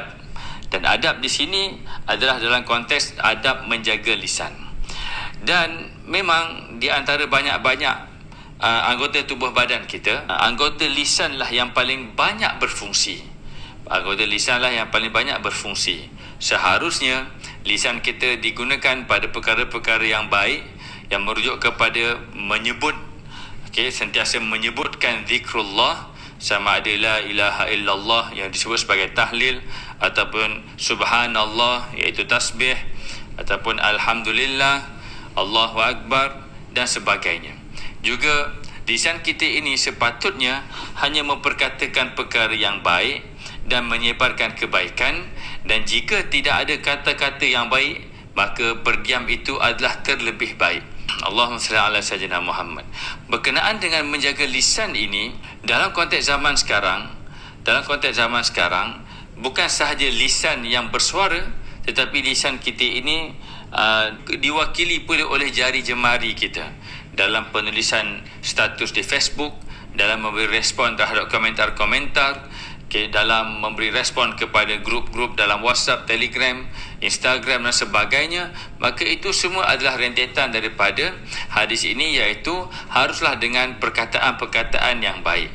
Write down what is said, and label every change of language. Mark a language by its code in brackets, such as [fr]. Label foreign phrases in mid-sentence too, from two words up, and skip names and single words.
[ms] Dan adab di sini adalah dalam konteks adab menjaga lisan. Dan memang di antara banyak-banyak anggota tubuh badan kita, anggota lisanlah yang paling banyak berfungsi. Anggota lisanlah yang paling banyak berfungsi. Seharusnya lisan kita digunakan pada perkara-perkara yang baik, yang merujuk kepada menyebut, sentiasa menyebutkan zikrullah, sama ada [ar] لا إله إلا الله [ms] yang disebut sebagai tahlil, ataupun subhanallah iaitu tasbih, ataupun alhamdulillah, [ar] الله أكبر [ms] dan sebagainya. Juga lisan kita ini sepatutnya hanya memperkatakan perkara yang baik dan menyebarkan kebaikan, dan jika tidak ada kata-kata yang baik, maka berdiam itu adalah terlebih baik. [ar] اللهم صل على سيدنا محمد. [ms] Berkenaan dengan menjaga lisan ini dalam konteks zaman sekarang, bukan sahaja lisan yang bersuara, tetapi lisan kita ini diwakili pula oleh jari jemari kita dalam penulisan status di Facebook, dalam memberi respon terhadap komentar-komentar, dalam memberi respon kepada grup-grup dalam WhatsApp, Telegram, Instagram dan sebagainya, maka itu semua adalah rentetan daripada hadis ini, iaitu haruslah dengan perkataan-perkataan yang baik.